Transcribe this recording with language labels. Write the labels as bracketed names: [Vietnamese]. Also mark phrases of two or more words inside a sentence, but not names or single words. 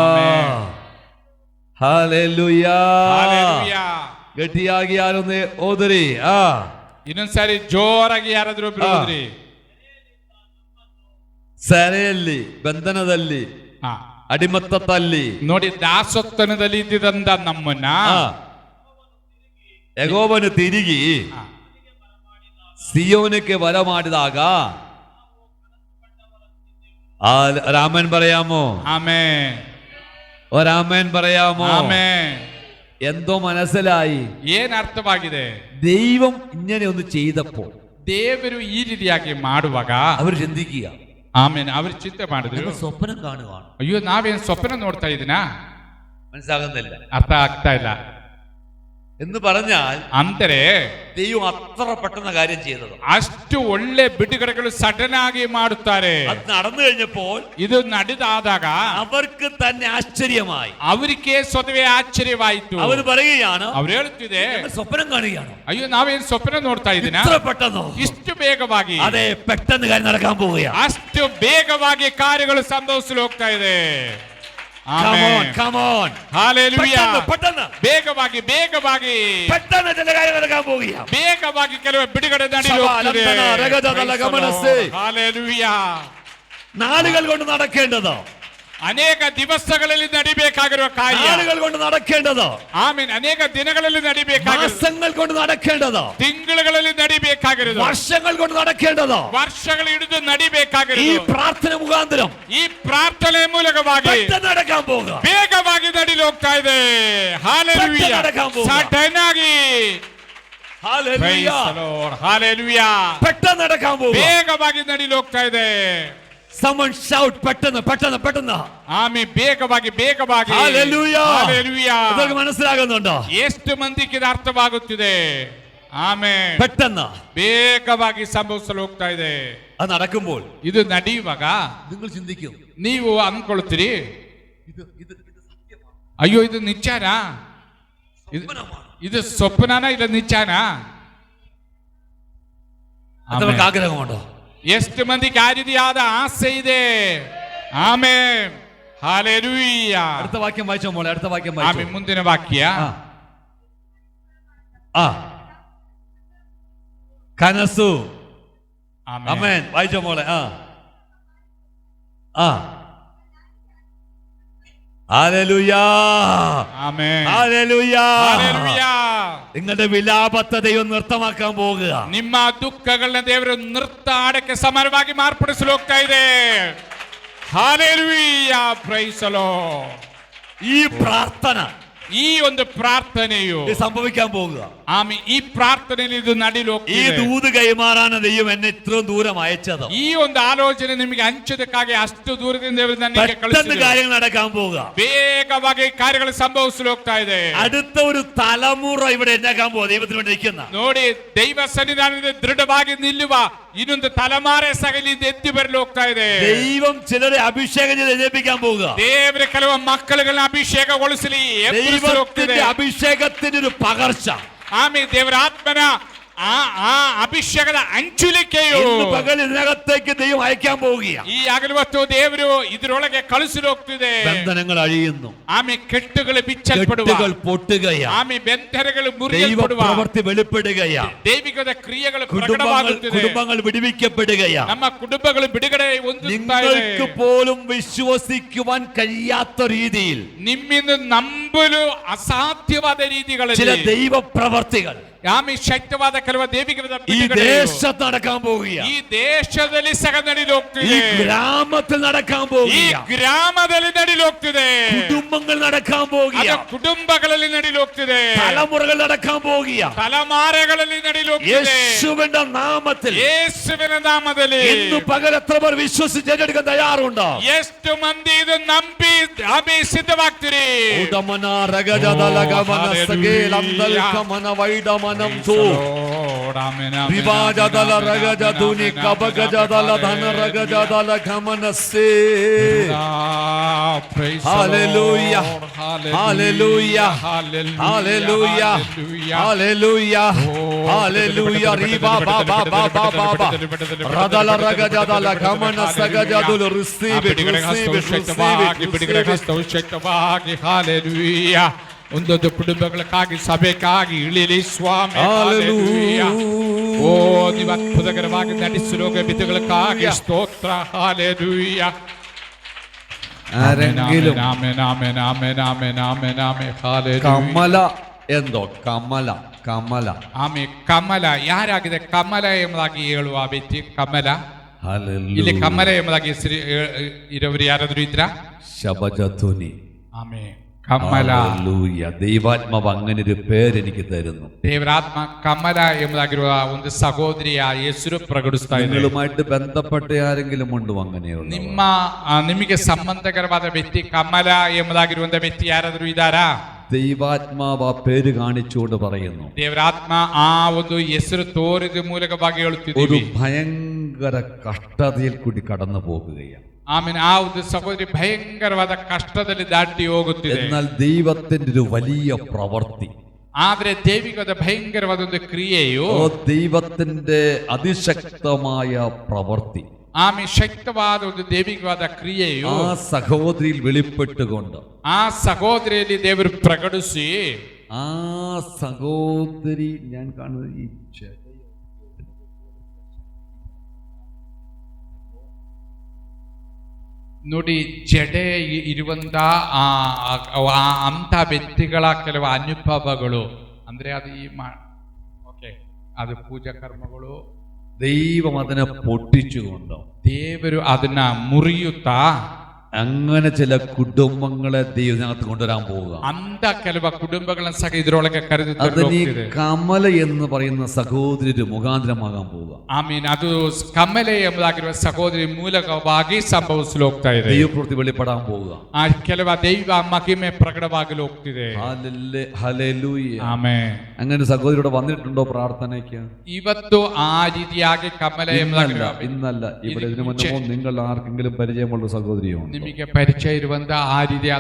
[Malayalam] ഹല്ലേലൂയ. [Kannada] ಹಲ್ಲೆಲೂಯಾ. ಗಟ್ಟಿಯಾಗಿ ಯಾರೊಂದು ಓದರಿ. ಇನ್ನೊಂದ್ಸಾರಿ ಜೋರಾಗಿ ಯಾರಾದ್ರೂ ಒಬ್ರು ಓದ್ರಿ. ಸೆರೆಯಲ್ಲಿ, ಬಂಧನದಲ್ಲಿ, ಹಾ, ಅಡಿಮತ್ತದಲ್ಲಿ ನೋಡಿ, ದಾಸತ್ವದಲ್ಲಿ ಇದ್ದಿದ್ದಂತ ನಮ್ಮನ್ನ ಯೆಹೋವನು ತಿರುಗಿ [Malayalam] സിയോനിക്ക് വര [Kannada] ಮಾಡಿದಾಗ [Malayalam] രാമൻ പറയാമോ? [Kannada] ಆಮೆನ್. [Malayalam] രാമൻ പറയാമോ? [Kannada] ಆಮೆನ್. [Malayalam] എന്തോ മനസ്സിലായി. [Kannada] ಏನ್ ಅರ್ಥವಾಗಿದೆ? [Malayalam] ദൈവം ഇങ്ങനെ ഒന്ന് ചെയ്തപ്പോൾ [Kannada] ದೇವರು ಈ ರೀತಿಯಾಗಿ ಮಾಡುವಾಗ [Malayalam] അവർ ചിന്തിക്കുക, [Kannada] ಆಮೇನ್, ಅವರು ಚಿಂತೆ ಮಾಡಿದ್ರು, [Malayalam] സ്വപ്നം കാണുകയാണ്. [Kannada] ಅಯ್ಯೋ ನಾವೇನ್ ಸ್ವಪ್ನ ನೋಡ್ತಾ ಇದೀನಾ, [Malayalam] മനസ്സിലാകുന്നില്ല, [Kannada] ಅರ್ಥ ಆಗ್ತಾ ಇಲ್ಲ [Malayalam] എന്ന് പറഞ്ഞാൽ [Kannada] ಅಂದರೆ [Malayalam] ദൈവം അത്ര പെട്ടെന്ന് കാര്യം ചെയ്തത്. [Kannada] ಅಷ್ಟು ಒಳ್ಳೆ ಬಿಡುಗಡೆಗಳು ಸಡನ್ ಆಗಿ ಮಾಡುತ್ತಾರೆ. [Malayalam] അത് നടന്നു കഴിഞ്ഞപ്പോൾ [Kannada] ಇದು ನಡೆದಾದಾಗ [Malayalam] അവർക്ക് തന്നെ ആശ്ചര്യമായി. [Kannada] ಅವರಿಗೆ ಸ್ವತವೇ ಆಶ್ಚರ್ಯವಾಯಿತು. [Malayalam] അവർ പറയുകയാണ്, [Kannada] ಅವ್ರು ಹೇಳುತ್ತಿದೆ, [Malayalam] സ്വപ്നം കാണുകയാണ്. [Kannada] ಅಯ್ಯೋ ನಾವೇನ್ ಸ್ವಪ್ನ ನೋಡ್ತಾ ಇದೀನಾ, [Malayalam] ഇത്ര പെട്ടെന്നോ? [Kannada] ಇಷ್ಟು ಬೇಗವಾಗಿ. [Malayalam] അതെ, പെട്ടെന്ന് കാര്യം നടക്കാൻ പോവുകയാണ്. [Kannada] ಅಷ್ಟು ಬೇಗವಾಗಿ ಕಾರ್ಯಗಳು ಸಂಭವಿಸಲು ಹೋಗ್ತಾ ಇದೆ. [English] Come on. [Kannada] ಹಲ್ಲೆಲೂಯಾ. [Malayalam] പെട്ടെന്ന് [Kannada] ಬೇಗವಾಗಿ ಬೇಗವಾಗಿ [Malayalam] പെട്ടെന്ന് ചില കാര്യം നടക്കാൻ പോവുകയാണ്. [Kannada] ಬೇಗವಾಗಿ ಕೆಲವು ಬಿಡುಗಡೆ ನಡೆಯಲು ಹೋಗ್ತಿದೆ. ಹಲ್ಲೆಲೂಯಾ. [Malayalam] നാളുകൾ കൊണ്ട് നടക്കേണ്ടത്, [Kannada] ಅನೇಕ ದಿವಸಗಳಲ್ಲಿ ನಡಿಬೇಕಾಗಿರುವ ಕಾರ್ಯ, [Malayalam] നാളുകൾ കൊണ്ട് നടക്കേണ്ടത്, [Kannada] ಆಮೇನ್, ಅನೇಕ ದಿನಗಳಲ್ಲಿ ನಡಿಬೇಕಾಗಿರುವ, [Malayalam] മാസങ്ങൾ കൊണ്ട് നടക്കേണ്ടത്, [Kannada] ತಿಂಗಳುಗಳಲ್ಲಿ ನಡಿಬೇಕಾಗಿರೋದು, [Malayalam] വർഷങ്ങൾ കൊണ്ട് നടക്കേണ്ടത്, [Kannada] ವರ್ಷಗಳು ಹಿಡಿದು [Malayalam] ഈ [Kannada] ನಡಿಬೇಕಾಗಿರೋದು, [Malayalam] പ്രാർത്ഥന മുഖാന്തരം [Kannada] ಈ ಪ್ರಾರ್ಥನೆ ಮೂಲಕವಾಗಿ [Malayalam] പെട്ടെന്ന് നടക്കാൻ പോകുക. [Kannada] ಬೇಗವಾಗಿ ನಡಿಲು ಹೋಗ್ತಾ ಇದೆ. ಹಲ್ಲೆಲೂಯಾ. [Malayalam] നടക്കാൻ പോകുക. [Kannada] ಸಡನ್ ಆಗಿ, [Malayalam] ഹല്ലേലൂയ. [Kannada] ಹಲ್ಲೆಲೂಯಾ, [Malayalam] പെട്ടെന്ന് നടക്കാൻ പോകുക. [Kannada] ಬೇಗವಾಗಿ ನಡಿಲು ಹೋಗ್ತಾ ಇದೆ. [English] Someone shout, [Malayalam] പെട്ടെന്ന് പെട്ടെന്ന് പെട്ടെന്ന്. [Kannada] ಆಮೆ ಬೇಗವಾಗಿ ಬೇಗವಾಗಿ. [Malayalam] ഹല്ലേലൂയ. [Kannada] ಹಲ್ಲೆಲೂಯಾ. [Malayalam] ഇതൊക്കെ മനസ്സിലാകുന്നുണ്ടോ? [Kannada] ಎಷ್ಟು ಮಂದಿಗೆ ಇದು ಅರ್ಥವಾಗುತ್ತಿದೆ? ಆಮೆನ್. [Malayalam] പെട്ടെന്ന് [Kannada] ಬೇಗವಾಗಿ ಸಂಭವಿಸಲು ಹೋಗ್ತಾ ಇದೆ. [Malayalam] അത് നടക്കുമ്പോൾ [Kannada] ಇದು ನಡೆಯುವಾಗ [Malayalam] നിങ്ങൾ ചിന്തിക്കും, [Kannada] ನೀವು ಅಂದ್ಕೊಳ್ತೀರಿ, [Malayalam] ഇത് [Kannada] ಅಯ್ಯೋ ಇದು ನಿಜಾನಾ, ಇದು ಸ್ವಪ್ನನಾ ಇಲ್ಲ ನಿಜಾನಾ? [Malayalam] അവർക്ക് ആഗ്രഹമുണ്ടോ? [Kannada] ಎಷ್ಟು ಮಂದಿಗೆ ಆ ರೀತಿಯಾದ ಆಸೆ ಇದೆ? ಆಮೆನ್. ಹಲ್ಲೆಲೂಯಾ. [Malayalam] അടുത്ത വാക്യം വായിച്ചോ മോളെ, അടുത്ത വാക്യം [Kannada] ಆಮೆನ್. [Malayalam] വായിച്ചോ. [Kannada] ಮುಂದಿನ ವಾಕ್ಯ, കനസു. ಆಮೆನ್. [Malayalam] ആമേൻ. വായിച്ചോ മോളെ. ഹല്ലേലൂയ. [Kannada] ಆಮೆನ್. [Malayalam] ഹല്ലേലൂയ. [Kannada] ಹಲ್ಲೆಲೂಯಾ. [Malayalam] നിങ്ങളുടെ വിലാപത്തെ ദൈവം നൃത്തമാക്കാൻ പോകുക. [Kannada] ನಿಮ್ಮ ದುಃಖಗಳನ್ನ ದೇವರು ನೃತ್ಯ ಆಡಕ್ಕೆ ಸಮಾನವಾಗಿ ಮಾರ್ಪಡಿಸಲು ಹೋಗ್ತಾ ಇದೆ. ಹಲ್ಲೆಲೂಯಾ. [English] Praise the Lord. [Malayalam] ഈ പ്രാർത്ഥന, [Kannada] ಈ ಒಂದು ಪ್ರಾರ್ಥನೆಯು [Malayalam] ഇത് സംഭവിക്കാൻ പോകുക. [Kannada] ಆಮೆ, ಈ ಪ್ರಾರ್ಥನೆಯಲ್ಲಿ ಇದು ನಡೀಲು [Malayalam] ഈ [Kannada] ಹೋಗ್ತಿದೆ. [Malayalam] ദൂത് കൈമാറാണ് ദൈവം എന്നെ ഇത്രയും ദൂരം അയച്ചത്. [Kannada] ಈ ಒಂದು ಆಲೋಚನೆ ನಿಮಗೆ ಹಂಚೋದಕ್ಕಾಗಿ ಅಷ್ಟು ದೂರದಿಂದ ದೇವರು ನನಗೆ [Malayalam] പെട്ടെന്ന് [Kannada] ಕಳಿಸಿದರು. [Malayalam] കാര്യങ്ങൾ നടക്കാൻ പോവുക. [Kannada] ಬೇಗವಾಗಿ ಕಾರ್ಯಗಳು ಸಂಭವಿಸಲು ಹೋಗ್ತಾ ಇದೆ. [Malayalam] അടുത്ത ഒരു തലമുറ ഇവിടെ എന്നാക്കാൻ പോവുക, ദൈവത്തിന് വേണ്ടി നിൽക്കുന്ന. [Kannada] ನೋಡಿ, ದೈವ ಸನ್ನಿಧಾನದಲ್ಲಿ ದೃಢವಾಗಿ ನಿಲ್ಲುವ ಇನ್ನೊಂದು ತಲೆಮಾರೆ ಸಗಲಿಂದ ಎದ್ದು ಬರಲು ಹೋಗ್ತಾ ಇದೆ. [Malayalam] ദൈവം ചിലരെ അഭിഷേകം ചെയ്ത് എഴുന്നേൽപ്പിക്കാൻ പോവുക. [Kannada] ದೇವರ ಕೆಲವು ಮಕ್ಕಳುಗಳನ್ನ ಅಭಿಷೇಕಗೊಳಿಸಲಿ, ಎಬ್ಬಿಸಲು ಹೋಗ್ತಿದೆ. [Malayalam] ദൈവത്തിന്റെ അഭിഷേകത്തിന്റെ ഒരു പകർച്ച, [Kannada] ಆಮೇಲೆ ದೇವರ ಆತ್ಮನ ಆ ಅಭಿಷೇಕದ ಹಂಚುಲಿಕೆಯು [Malayalam] ഇന്ന് പകൽ ഇതിനകത്തേക്ക് ദൈവം അയക്കാൻ പോവുകയാണ്. [Kannada] ಈ ಹಗಲೊತ್ತು ದೇವರು ಇದರೊಳಗೆ ಕಳಿಸಿ ಹೋಗ್ತಿದೆ. [Malayalam] ബന്ധനങ്ങൾ അഴിയുന്നു, [Kannada] ಆಮೆ ಕೆಟ್ಟುಗಳು ಬಿಚ್ಚಲ್ಪಡುವ, [Malayalam] കെട്ടുകൾ പൊട്ടുകയാ, [Kannada] ಆಮೆ ಬೆಂತರಗಳು [Malayalam] ദൈവ [Kannada] ಮುರಿಯಲ್ಪಡುವ, [Malayalam] പ്രവൃത്തി വെളിപ്പെടുകയാ, [Kannada] ದೈವಿಕದ ಕ್ರಿಯೆಗಳು ಪ್ರಕಟವಾಗುತ್ತಿದೆ, [Malayalam] കുടുംബങ്ങൾ വിടുവിക്കപ്പെടുകയാ. [Kannada] ನಮ್ಮ കുടുംബಗಳು ಬಿಡುಗಡೆ ಹೊಂದುತ್ತಾ ಇದೆ. [Malayalam] നിങ്ങൾക്ക് പോലും വിശ്വസിക്കുവാൻ കഴിയാത്ത രീതിയിൽ [Kannada] ನಿಮ್ಮಿಂದ ನಂಬಲು ಅಸಾಧ್ಯವಾದ [Malayalam] ചില [Kannada] ರೀತಿಗಳಲ್ಲಿ [Malayalam] ദൈവ പ്രവർത്തികൾ [Kannada] ಆಮೆ ಶಕ್ತವಾದ ಕೆಲವು ದೈವಿಕ [Malayalam] ഈ ദേശത്ത് നടക്കാൻ പോവുകയാണ്. [Kannada] ಈ ದೇಶದಲ್ಲಿ ಸಹ ನಡೀಲಿ [Malayalam] ഈ [Kannada] ಹೋಗ್ತಿದೆ, [Malayalam] ഗ്രാമത്തിൽ നടക്കാൻ [Kannada] ಈ [Malayalam] പോവുകയാണ്. [Kannada] ಗ್ರಾಮದಲ್ಲಿ ನಡೀಲಿ ಹೋಗ್ತಿದೆ, [Malayalam] കുടുംബങ്ങൾ നടക്കാൻ പോവുകയാണ്. [Kannada] ಕುಟುಂಬಗಳಲ್ಲಿ ನಡೀಲಿ ಹೋಗ್ತಿದೆ, [Malayalam] തലമുറകൾ നടക്കാൻ പോവുകയാണ്. [Kannada] ತಲೆಮಾರೆಗಳಲ್ಲಿ ನಡೀಲಿ ಹೋಗ್ತಿದೆ. [Malayalam] യേശുവിന്റെ നാമത്തിൽ [Kannada] ಯೇಸುವಿನ ನಾಮದಲ್ಲಿ [Malayalam] ഇന്ന് പകൽ എത്ര പേർ വിശ്വസിച്ച് ഏറ്റെടുക്കാൻ തയ്യാറുണ്ടോ? [Kannada] ಎಷ್ಟು ಮಂದಿ ಇದು ನಂಬಿ ಆಮೆ ಸಿದ್ಧವಾಗ್ತೀರಿ? ഉടമന രഗജദല ഗമന സകേലന്തൽ കമന വൈഡമനം തു വിവാജദല രഗജദുനി കബഗജദല ധന രഗജദല ഗമനസേ. ഹല്ലേലൂയ ഹല്ലേലൂയ ഹല്ലേലൂയ ഹല്ലേലൂയ ഹല്ലേലൂയ റിബാ ബാ ബാ ബാ ബാ ബാ റദല രഗജദല ഗമന സഗജദുൽ റിസീവ് ಶಕ್ತವಾಗಿ ಹಾಲೆಲೂಯ. ಒಂದೊಂದು ಕುಟುಂಬಗಳಕ್ಕಾಗಿ ಸಭೆಗಾಗಿ ಇಳಿಲಿ ಸ್ವಾಮಿ. ಹಾಲೆಲೂಯ. ಓ ನೀವು ಅದ್ಭುತಕರವಾಗಿ ನಡೆಸಿರುವ ವಿಧಗಳಕ್ಕಾಗಿ ಸ್ತೋತ್ರ. ಹಾಲೆಲೂಯ. [Malayalam] ആരെങ്കിലും കമല എന്തോ കമല കമല [Kannada] ಆಮೆ ಕಮಲ ಯಾರಾಗಿದೆ? ಕಮಲ ಎಂಬುದಾಗಿ ಹೇಳುವ ವ್ಯಕ್ತಿ ಕಮಲ. ಇಲ್ಲಿ ಕಮಲ ಎಂಬುದಾಗಿ ಹೆಸರು ಇರೋರು ಯಾರಾದ್ರೂ ಇದ್ರ? ശബജധുനി. ಆಮೆ ಕಮಲ. [Malayalam] ഹല്ലേലൂയ. ദൈവാത്മാവ് അങ്ങനെ ഒരു പേര് എനിക്ക് തരുന്നു. [Kannada] ದೇವರಾತ್ಮ ಕಮಲ ಎಂಬುದಾಗಿರುವ ಒಂದು ಸಹೋದರಿಯ ಹೆಸರು ಪ್ರಕಟಿಸ್ತಾ ಇದೆ. [Malayalam] നിങ്ങളുമായിട്ട് ബന്ധപ്പെട്ട ആരെങ്കിലും ഉണ്ടോ അങ്ങനെയുള്ള? [Kannada] ನಿಮಗೆ ಸಂಬಂಧಕರವಾದ ವ್ಯಕ್ತಿ ಕಮಲ ಎಂಬುದಾಗಿರುವಂತ ವ್ಯಕ್ತಿ ಯಾರಾದ್ರೂ ಇದ್ದಾರಾ? [Malayalam] ദൈവാത്മാവ് ആ പേര് കാണിച്ചുകൊണ്ട് പറയുന്നു, [Kannada] ದೇವರಾತ್ಮ ಆ ಒಂದು ಹೆಸರು ತೋರಿದ ಮೂಲಕವಾಗಿ [Malayalam] ഒരു [Kannada] ಹೇಳುತ್ತಿದ್ದೀವಿ. [Malayalam] ഭയങ്കര കഷ്ടതയിൽ കൂടി കടന്നു പോകുകയാണ്. [Kannada] ಆಮೇಲೆ ಆ ಒಂದು ಸಹೋದರಿ ಭಯಂಕರವಾದ ಕಷ್ಟದಲ್ಲಿ ದಾಟಿ ಹೋಗುತ್ತಿದೆ. [Malayalam] എന്നാൽ ദൈവത്തിന്റെ ഒരു വലിയ പ്രവൃത്തി, [Kannada] ಆದ್ರೆ ದೈವಿಕದ ಭಯಂಕರವಾದ ಒಂದು ಕ್ರಿಯೆಯು, [Malayalam] ദൈവത്തിന്റെ അതിശക്തമായ പ്രവൃത്തി [Kannada] ಆಮೇಲೆ ಶಕ್ತವಾದ ಒಂದು ದೈವಿಕವಾದ ಕ್ರಿಯೆಯು [Malayalam] ആ സഹോദരിയിൽ വെളിപ്പെട്ടുകൊണ്ട് [Kannada] ಆ ಸಹೋದರಿಯಲ್ಲಿ ದೇವರು ಪ್ರಕಟಿಸಿ, [Malayalam] ആ സഹോദരി ഞാൻ കാണുന്നത് ഈ [Kannada] ನೋಡಿ ಜಡೆ ಇರುವಂತ ಅಂತ ವ್ಯಕ್ತಿಗಳ ಕೆಲವು ಅನುಭವಗಳು, ಅಂದ್ರೆ ಅದು ಅದು ಪೂಜಾ ಕರ್ಮಗಳು, [Malayalam] ദൈവം അതിനെ പൊട്ടിച്ചുകൊണ്ടോ [Kannada] ದೇವರು ಅದನ್ನ ಮುರಿಯುತ್ತಾ [Malayalam] അങ്ങനെ ചില കുടുംബങ്ങളെ ദൈവത്തിനകത്ത് കൊണ്ടുവരാൻ പോവുക. [Kannada] ಅಂತ ಕೆಲವು ಕುಟುಂಬಗಳನ್ನ ಸಹ ಇದರೊಳಗೆ ಕರೆದು [Malayalam] അതിന് ഈ കമല എന്ന് പറയുന്ന സഹോദരി ഒരു മുഖാന്തരമാകാൻ പോവുക. [Kannada] ಆಮೀನ್. ಅದು ಕಮಲೆ ಎಂಬುದಾಗಿರುವ ಸಹೋದರಿ ಮೂಲಕವಾಗಿ ಸಂಭವಿಸಲು ಹೋಗ್ತಾ ಇದೆ. [Malayalam] ദൈവപ്രവൃത്തി വെളിപ്പെടാൻ പോവുക. [Kannada] ಆ ಕೆಲವ ದೈವ ಮಹಿಮೆ ಪ್ರಕಟವಾಗಲು ಹೋಗ್ತಿದೆ. [Malayalam] ഹല്ലേലൂയ. [Kannada] ಆಮೆನ್. [Malayalam] അങ്ങനെ സഹോദരിയോട് വന്നിട്ടുണ്ടോ പ്രാർത്ഥനയ്ക്ക്? [Kannada] ಇವತ್ತು ಆ ರೀತಿಯಾಗಿ ಕಮಲೆ ಎಂಬುದಾಗಿರುವ [Malayalam] ഇന്നല്ല, ഇവിടെ ഇതിനു മുന്നേ നിങ്ങൾ ആർക്കെങ്കിലും പരിചയമുള്ള സഹോദരിയോ? [Kannada] ನಿಮಗೆ ಪರಿಚಯ ಇರುವಂತ ಆ ರೀತಿಯಾದ